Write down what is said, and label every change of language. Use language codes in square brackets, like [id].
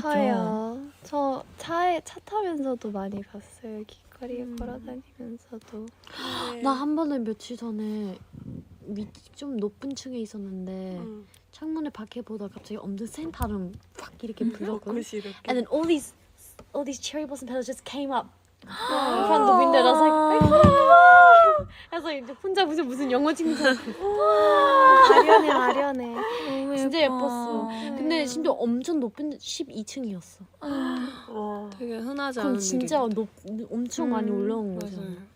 [ko] 저요. 저 차 타면서도 많이 봤어요. 길거리에 걸어다니면서도. 나 한 번은 며칠 전에 좀 높은 층에 있었는데 창문을 밖에 보다 갑자기 엄청 센 바람 확 이렇게 불었거든. 벚꽃이 이렇게. [en] And then all these cherry blossom petals just came up from the window. And I was like, [ko] 그래서 이제 혼자 무슨 영화 찍는 줄 알고 아련해. 진짜 예뻤어. 근데 심지어 엄청 높은 12층이었어. 되게 흔하지 그럼 않은 진짜 일이에요. 엄청 많이 올라온 거잖아.